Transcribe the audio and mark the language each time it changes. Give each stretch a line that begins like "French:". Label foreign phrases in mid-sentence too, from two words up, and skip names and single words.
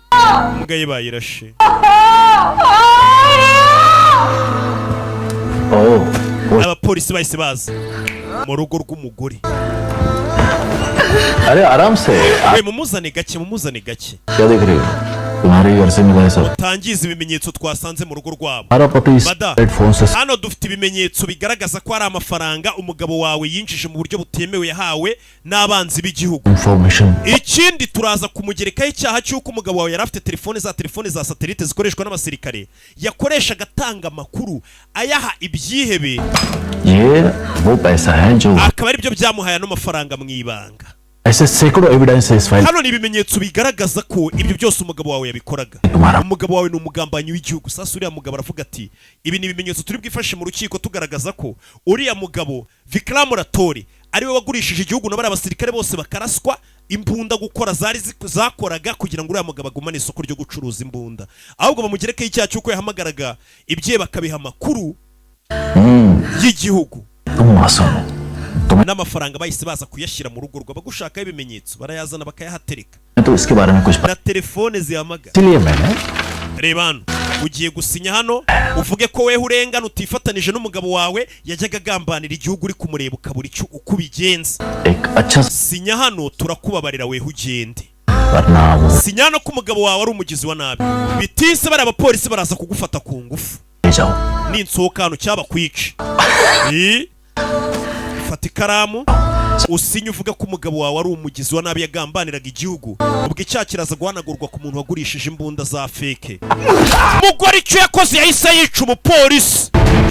Kinyarwanda: Imbwa ye bayirashe. Abapolisi bahise baza mu rugo rw'umugore.
Hindi: अरे आराम से.
Kinyarwanda: We mumuzane gake
Hindi: क्या देख रहे हो? तुम्हारे घर से मिला है सर.
Kinyarwanda: tangiza ibimenyetso twasanze mu rugo rwabo.
Hindi: हमारा पति Bada. हेडफोन से
Kinyarwanda: Hano dufite ibimenyetso bigaragaza ko ari amafaranga umugabo wawe yinjije mu buryo butemewe yahawe n'abanzi b'igihugu.
Hindi: इंफॉर्मेशन.
Kinyarwanda: Ikindi turaza kumugerekaho icyaha cy'uko umugabo wawe yari afite telefone za satelite zikoreshwa n'abasirikare yakoreshaga atanga amakuru ayaha ibyihebe.
Hindi: ये वो पैसा है जो
Kinyarwanda: Akaba ari byo byamuhaye ano mafaranga mu ibanga.
Hindi: ऐसे सैकड़ों एविडेंस है इस फाइल.
Kinyarwanda: Hano ni ibimenyetso bigaragaza ko ibyo byose umugabo wawe yabikoraga. Tumara. Umugabo wawe ni umugambanyi w'igihugu. Sasa uriya mugabo aravuga ati ibi ni ibimenyetso turi bwifashe mu rukiko tugaragaza ko uriya mugabo Fikram Muratori ari we wagurishije igihugu n'abari abasirikare bose bakaraswa imbunda gukora zakoraga kugira ngo uriya mugabo agumane isoko ryo gucuruza imbunda. Ahubwo bamugerekeho icyaha cy'uko yahamagaraga ibye bakabiha amakuru y'igihugu.
Hindi: तुम मासूम.
Kinyarwanda: N'amafaranga bahise baza kuyashyira mu rugo rwabo gushaka ibimenyetso barayazana bakayahatereka.
Hindi: तो इसके बारे में कुछ
Kinyarwanda: Na telefone zihamagara.
Hindi: इसलिए मैंने
Kinyarwanda: Reba hano ugiye gusinya hano uvuge ko weho urengana utifatanije n'umugabo wawe yajyaga agambanira igihugu uri kumureba ukabura icyo uko ubigenza.
Hindi: एक अच्छा
Kinyarwanda: Sinya hano turakubabarira weho ugende.
Hindi: वरना वो
Kinyarwanda: Sinya hano ko umugabo wawe ari umugizi wa nabi. Bitise bari abapolisi baraza kugufata ku ngufu.
Hindi: ले जाओ.
Kinyarwanda: Ninsohoka hano cyaba kwica. Fata ikaramu usinye uvuga ko umugabo wawe ari umugizi wa nabi yagambaniraga igihugu. Ubwo icyaha kiraza guhanagurwa ku muntu wagurishije imbunda za fake. Umugore icyo yakoze yahise yica umupolisi.